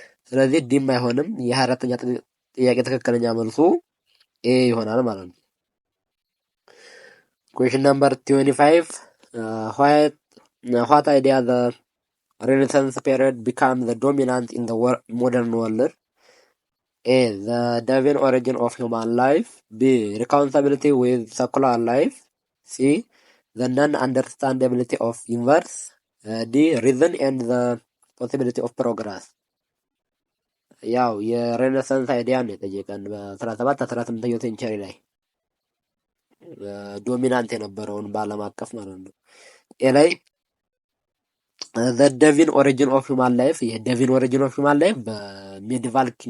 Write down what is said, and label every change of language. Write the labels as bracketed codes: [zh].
[am] ስለዚህ ዲም አይሆንም። የ24ኛ ጥያቄ ትክክለኛ መልሱ ኤ ይሆናል ማለት ነው። ኩዌሽን ነምበር 25 [en] what idea the Renaissance period became the dominant in the modern world? A. The divine origin of human life. B. Reconcilability with secular life. C. The non-understandability of universe. D. Reason and the possibility of progress. [am] ያው የሬኔሳንስ አይዲያ ነው የጠየቀን በ17 18ኛው ሴንቸሪ ላይ ዶሚናንት የነበረውን በዓለም አቀፍ ማለት ነው። ኤ ላይ [en] ዘ ደቪን ኦሪጂን ኦፍ ሁማን ላይፍ። [am] ይሄ ደቪን ኦሪጂን ኦፍ ሁማን ላይፍ በሜዲቫል